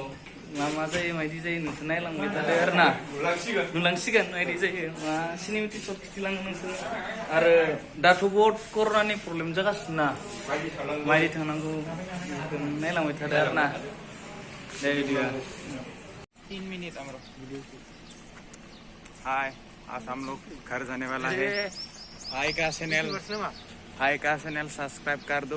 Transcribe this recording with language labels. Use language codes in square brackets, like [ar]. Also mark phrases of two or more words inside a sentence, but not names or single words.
[brx] मा जायो मायदि जायो नोंसोर नायलांबाय थादो आरो ना। नुलांसिगोन मायदि जायो मा [en] cinematic shot [brx] खिथिलाङो नोंसोर। आरो दाथ' बहुद कर'नानि प्रब्लेम जागासिनो ना, मायदि थांनांगौ नायलांबाय थादो आरो ना। दे बिदिबा [hi] 3 मिनट हमारा हाय, आज हम लोग घर जाने वाला है। भाई का चैनल सब्सक्राइब कर दो।